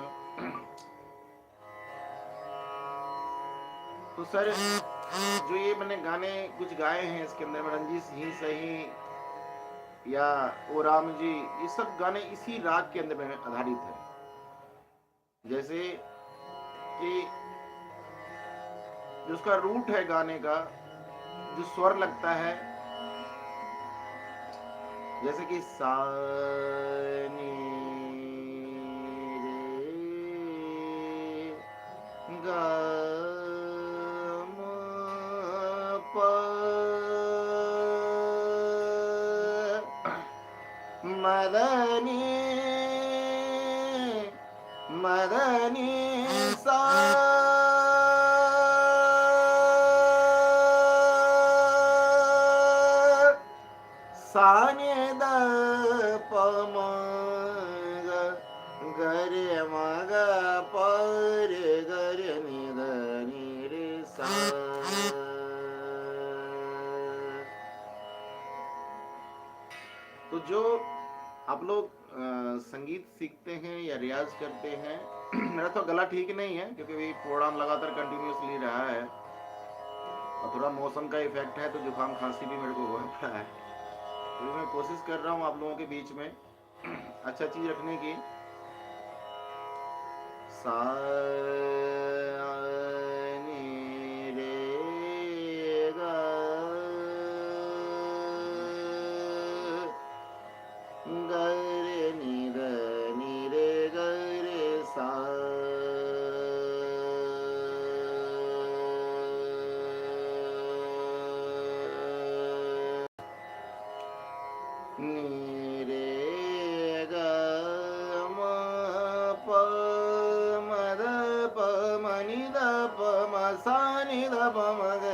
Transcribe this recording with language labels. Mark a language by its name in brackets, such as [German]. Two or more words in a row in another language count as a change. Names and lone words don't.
[Hindi] तो सर जो ये मैंने गाने कुछ गाए हैं इसके अंदर में, रंजीत सिंह सही या ओ राम जी, ये सब गाने इसी राग के अंदर में आधारित है। जैसे कि जो उसका रूट है गाने का, जो स्वर लगता है, जैसे कि सा नी रे गा म प मदनी मदनी सा साने द प म ग रे म ग प रे ग रे नि द नि रे सा। तो जो आप लोग संगीत सीखते हैं या रियाज करते हैं, मेरा तो गला ठीक नहीं है क्योंकि भी प्रोग्राम लगातार कंटिन्यूसली रहा है और थोड़ा मौसम का इफेक्ट है, तो जुकाम खांसी भी मेरे को हो रहा है। तो मैं कोशिश कर रहा हूँ आप लोगों के बीच में अच्छा चीज रखने की। सा नी रे गा ग रे नि द नि रे ग रे सा। नि रे ग म प म द प म नि द प म सा नि द प म ग